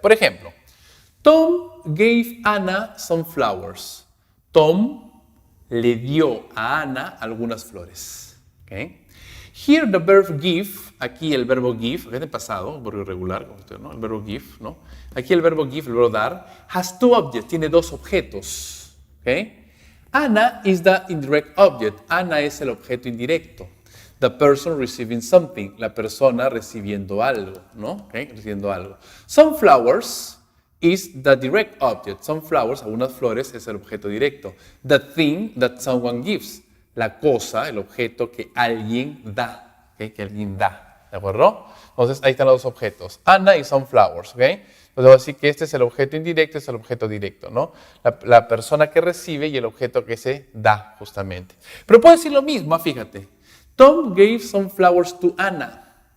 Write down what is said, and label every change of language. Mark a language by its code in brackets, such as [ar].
[es] Por ejemplo, [en] Tom gave Anna some flowers. [es] Tom le dio a Ana algunas flores. ¿Okay? [en] Here the verb give, [es] aquí el verbo give, que es de pasado, verbo irregular, ¿no? El verbo give, ¿no? Aquí el verbo give, el verbo dar, [en] has two objects, [es] tiene dos objetos. ¿Okay? [en] Anna is the indirect object. [es] Ana es el objeto indirecto. [en] The person receiving something, [es] la persona recibiendo algo, ¿no? ¿Okay? Recibiendo algo. [en] Some flowers is the direct object. [es] Some flowers, algunas flores, es el objeto directo. [en] The thing that someone gives, [es] la cosa, el objeto que alguien da, ¿okay? Que alguien da, ¿de acuerdo? Entonces ahí están los dos objetos, Anna y some flowers, ¿ok? Entonces voy a decir que este es el objeto indirecto, este es el objeto directo, ¿no? La persona que recibe y el objeto que se da, justamente. Pero puedo decir lo mismo, fíjate. [en] Tom gave some flowers to Anna.